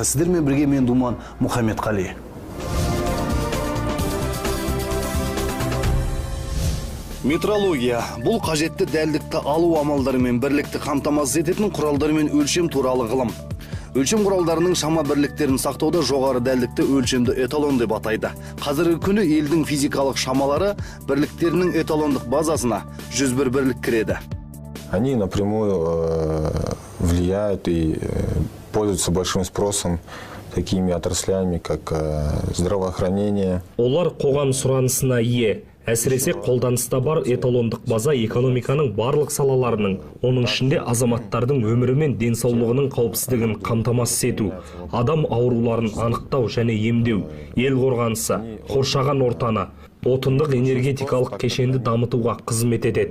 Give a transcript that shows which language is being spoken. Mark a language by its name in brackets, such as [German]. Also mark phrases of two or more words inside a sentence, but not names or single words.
[Kazakh] Сіздермен бірге мен Думан Мұхаммедқали. Метрология – бұл қажетті дәлдікті алу амалдары мен бірлікті қамтамасыз ететін құралдар мен өлшем туралы ғылым. Өлшем құралдарының шама бірліктерін сақтауда жоғары дәлдікті өлшемді эталон деп атайды. Қазіргі күні елдің физикалық шамалары бірліктерінің эталондық базасына 101 бірлік кіреді. [Russian] Они напрямую влияют и пользуются большим спросом такими отраслями, как здравоохранение. [Kazakh] Олар қоғам сұранысына ие. Әсіресе қолданыста бар эталондық база экономиканың барлық салаларының, оның ішінде азаматтардың өмірі мен денсаулығының қауіпсіздігін қамтамасыз ету, адам ауруларын анықтау және емдеу, ел қорғанысы, қоршаған ортаны, отындық энергетикалық кешенді дамытуға қызмет етеді.